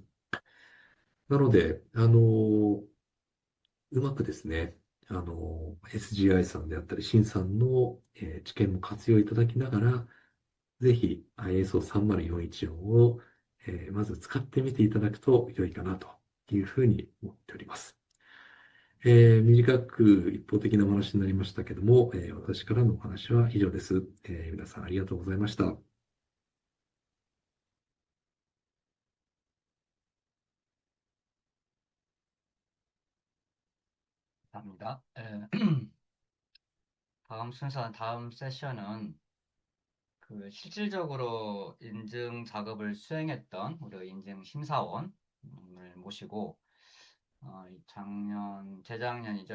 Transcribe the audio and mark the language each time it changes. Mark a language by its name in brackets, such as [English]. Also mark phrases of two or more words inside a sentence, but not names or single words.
[Japanese] なので、うまくですね、SGI さんであったり、新さんの、知見も活用いただきながら、ぜひ ISO30414 を、まず使ってみていただくと良いかなというふうに思っております。短く一方的なお話になりましたけども、私からのお話は以上です。皆さんありがとうございました。 [Korean] 감사합니다. 다음 세션은 그 실질적으로 인증 작업을 수행했던 우리 인증 심사원을 모시고 재작년이죠.